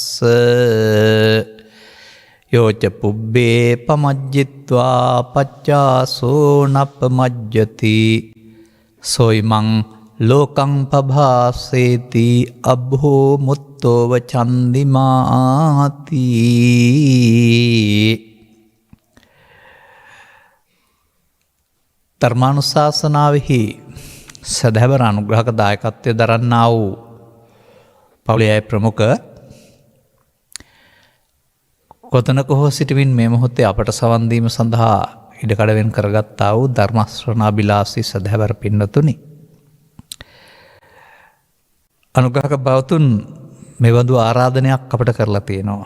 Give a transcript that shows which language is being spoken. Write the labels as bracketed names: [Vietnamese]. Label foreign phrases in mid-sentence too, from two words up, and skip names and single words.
[Pali] යෝච පුබ්බේ පමජ්ජිත්වා පච්චාසෝ නප්පමජ්ජති සොයිමං ලෝකං පභාසේති අබ්බෝ මුත්තෝව චන්දිමාති. [Sinhala] ධර්මානුශාසනාවෙහි සදහැවර අනුග්‍රහක දායකත්වය දරන්නා වූ පවුලේ අය ප්‍රමුඛ කොතනක හෝ සිටමින් මේ මොහොතේ අපට සවන් දීම සඳහා ඉඩකඩ වෙන් කරගත්තා වූ ධර්ම ශ්‍රවණාබිලාසී සදහැවර පින්නතුනි, අනුග්‍රහක බවතුන් මෙවඳු ආරාධනයක් අපට කරලා තියෙනවා.